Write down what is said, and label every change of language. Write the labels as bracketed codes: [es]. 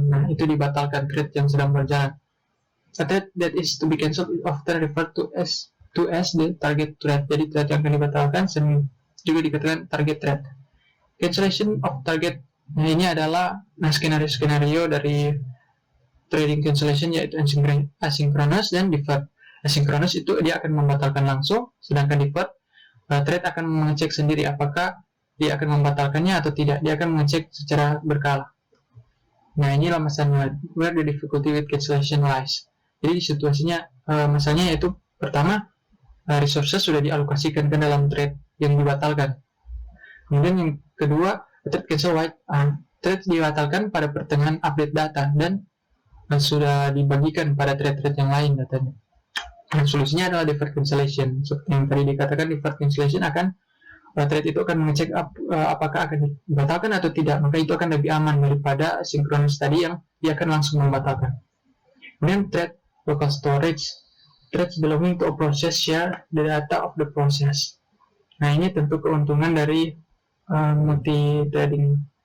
[id] Nah, itu dibatalkan thread yang sedang berjalan. [en] A thread that is to be cancelled is often referred to as the target thread. [id] Jadi thread yang akan dibatalkan juga dikatakan target thread. [en] Cancellation of target. [id] Nah, ini adalah skenario dari threading cancellation, yaitu asynchronous dan deferred. Asynchronous itu dia akan membatalkan langsung, sedangkan deferred thread akan mengecek sendiri apakah dia akan membatalkannya atau tidak. Dia akan mengecek secara berkala. Nah, inilah masalahnya, [en] where the difficulty with cancellation lies. [id] Jadi situasinya, masalahnya yaitu pertama, resources sudah dialokasikan ke dalam thread yang dibatalkan. Kemudian yang kedua, [en] thread cancel white, [id] thread dibatalkan pada pertengahan update data dan sudah dibagikan pada thread-thread yang lain datanya. Nah, solusinya adalah deferred cancellation. Seperti yang tadi dikatakan, deferred cancellation akan thread itu akan mengecek apakah akan dibatalkan atau tidak, maka itu akan lebih aman daripada synchronous tadi yang dia akan langsung membatalkan. [en] Kemudian thread local storage, threads belonging to a process share the data of the process. [id] Nah, ini tentu keuntungan dari multi-threading.